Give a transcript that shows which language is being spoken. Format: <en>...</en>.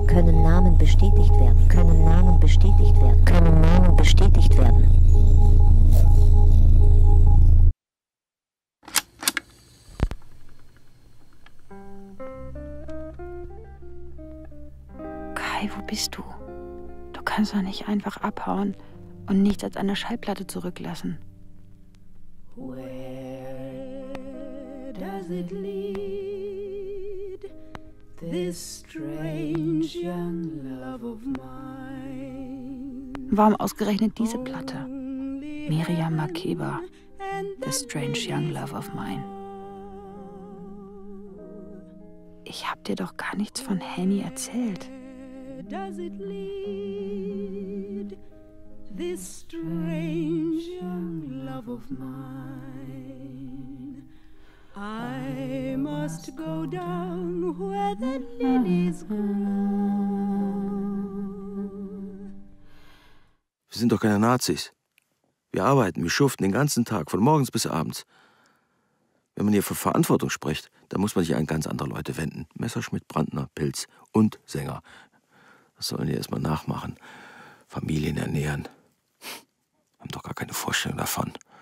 <de>Kai, wo bist du? Du kannst doch nicht einfach abhauen und nichts als eine Schallplatte zurücklassen.</de> <en>Where does it lead, this strange young love of mine?</en> <de>Warum ausgerechnet diese Platte? Miriam Makeba, The Strange Young Love of Mine. Ich hab dir doch gar nichts von Henny erzählt.</de> <en>Does it lead this strange young love of mine? I must go down where the lilies grow.</en> <de>Wir sind doch keine Nazis. Wir arbeiten, wir schuften den ganzen Tag, von morgens bis abends. Wenn man hier von Verantwortung spricht, dann muss man sich an ganz andere Leute wenden. Messerschmidt, Brandner, Pilz und Sänger. Das sollen die erstmal nachmachen. Familien ernähren. Haben doch gar keine Vorstellung davon.</de>